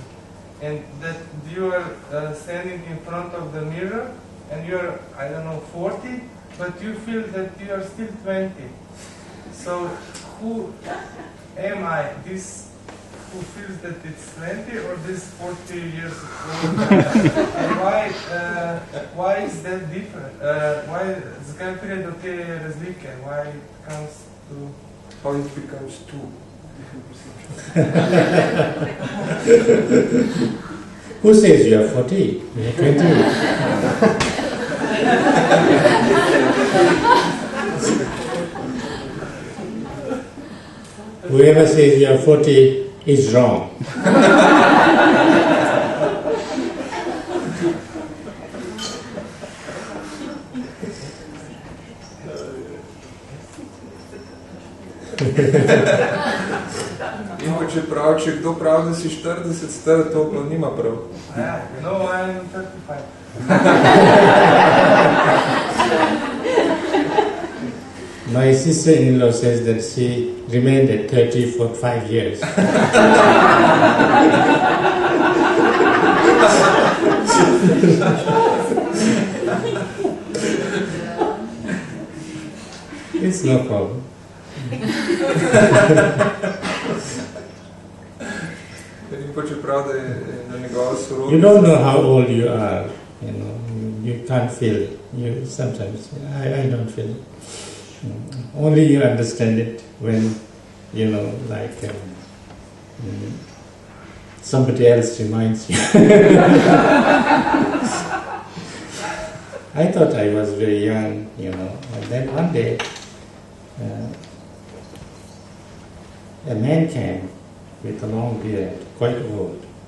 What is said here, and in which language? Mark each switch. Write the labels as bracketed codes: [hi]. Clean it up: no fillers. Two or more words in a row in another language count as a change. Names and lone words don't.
[en] And that you are standing in front of the mirror and you're, 40, but you feel that you are still 20. So who am I? This who feels that it's 20 or this 40 years old? Why is that different? [sl] Why zakaj pride do te razlike? [en] Why it comes to... How it becomes two? Who says you are 40? You are 20. Whoever says you are 40 is wrong. [sl] In pa če pravi, če kdo pravi, da si 40 star, to pa nima prav. [en] Yeah, you know, I'm 35. My sister-in-law says that she remained at 30 for 5 years. It's no problem. [sl] In pa če pravi, da je na njegova sorodnica. [en] You don't know how old you are, you know. You can't feel it. Sometimes I don't feel it. Only you understand it when, you know, like somebody else reminds you. I thought I was very young, you know, and then one day a man came with a long beard, quite old.